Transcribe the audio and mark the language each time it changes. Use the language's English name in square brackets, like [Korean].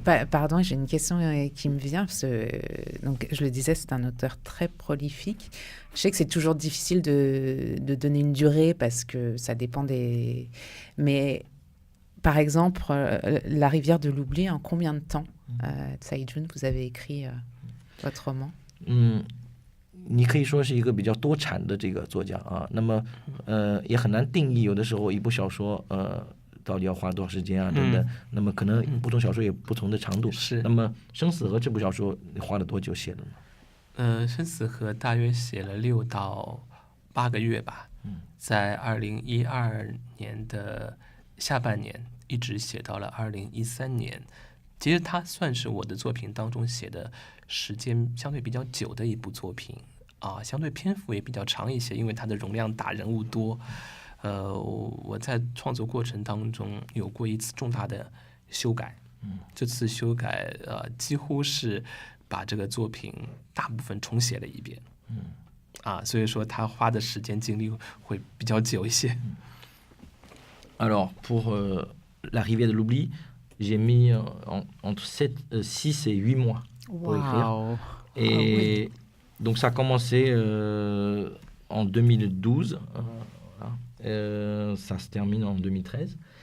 [French] Pardon, j'ai une question qui me vient. Parce que, donc, je le disais, c'est un auteur très prolifique. Je sais que c'est toujours difficile de donner une durée parce que ça dépend des... Mais par exemple, La rivière de l'oubli, en combien de temps, Tsai Jun, vous avez écrit votre roman? [Chinese] 你可以说是一个比较多产的这个作家啊，那么也很难定义，有的时候一部小说到底要花多少时间啊等等，那么可能不同小说有不同的长度。是。那么《生死河》这部小说你花了多久写的呢？生死河大约写了6到8个月吧，在2012年的下半年一直写到了2013年。其实它算是我的作品当中写的时间相对比较久的一部作品啊，相对篇幅也比较长一些，因为它的容量大，人物多。我在创作过程当中有过一次重大的修改，这次修改几乎是把这个作品大部分重写了一遍，所以说他花的时间精力会比较久一些。 [French] Alors pour La rivière de l'oubli, j'ai mis entre 6 et 8 mois pour écrire. Et donc ça a commencé en 2012, ça se termine en 2013.